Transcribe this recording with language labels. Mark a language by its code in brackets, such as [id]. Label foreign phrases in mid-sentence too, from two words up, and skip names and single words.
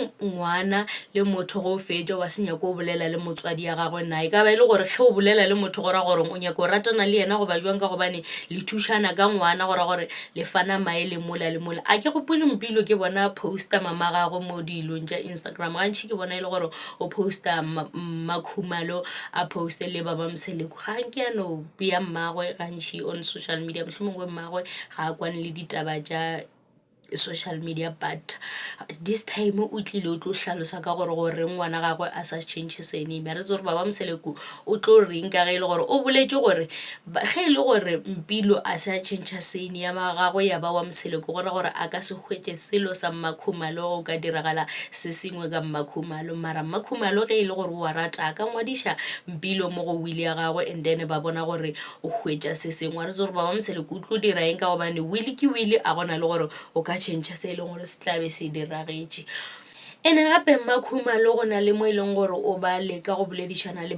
[nso] ngwana le motho go fetša wa senya go bolela le motswadi ya gagwe na e ka ba ile gore ge o bolela le motho gore o nyaka go ratana le yena go ba jwang ka gobane le thušana ka ngwana gore le fana maele mola le mola a ke gopole Mpilo ke bona poster mama gago mo dilong tša Instagram gantši ke bona ile gore o poster Makhumalo a poste le baba Mseleku ga nke ya no bea mmagwe gantši [en] on social media [nso] mohlomongwe mmagwe ga a kwane le ditaba tša [en] social media but this time [nso] o tlile o tlo hlalosa ka gore ngwana gagwe a sa [en] change surname [nso] re tsore baba Mseleku o tlo reng ka ge ile gore o boletše gore ge ile gore Mpilo a sa [en] change surname [nso] ya gagwe ya ba wa Mseleku gore a ka se hwetše selo sa Makhumalo go ka diragala se sengwe ka Makhumalo mara Makhumalo ge ile gore wa rata ka ngwadiša Mpilo mo go wili ya gagwe [en] and then [nso] ba bona gore o hwetša se sengwe re tsore baba Mseleku o tlo dira eng ka gobane wili ke wili a gona le gore o ka change se e leng gore se tlabe se diragetše ene gape Makhumalo go na le mo e leng gore o ba leka go boledišana le